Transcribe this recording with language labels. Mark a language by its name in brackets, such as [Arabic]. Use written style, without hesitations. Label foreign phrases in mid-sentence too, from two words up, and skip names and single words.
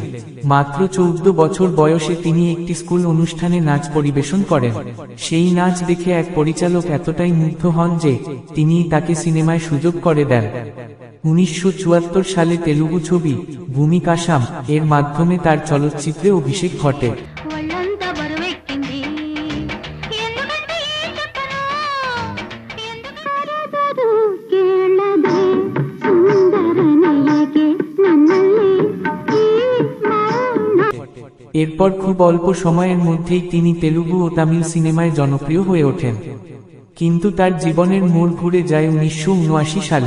[Bangla] মাত্র ১৪ বছর বয়সে তিনি একটি স্কুল অনুষ্ঠানে নাচ পরিবেশন করেন। সেই নাচ দেখে এক পরিচালক এতটাই মুগ্ধ হন যে তিনি তাকে সিনেমায় সুযোগ করে দেন। ১৯৭৪ সালে তেলুগু ছবি ভূমিকাশাম এর মাধ্যমে তার চলচ্চিত্রে অভিষেক ঘটে। [Telugu] ఒళ్ళంతా బరువెక్కింది ఎందుకంటే ఏం చెప్పను ఎందుకు అరగదు [Kannada] ಕೇಳದೆ ಸುಂದರನೆಯಗೆ ನನ್ನಲ್ಲಿ ಈ ಮೌನ। [Bangla] এরপর খুব অল্প সময়ের মধ্যেই তিনি তেলুগু ও তামিল সিনেমায় জনপ্রিয় হয়ে ওঠেন। কিন্তু তার জীবনের মোড় ঘুরে যায় ১৯৭৯ সালে।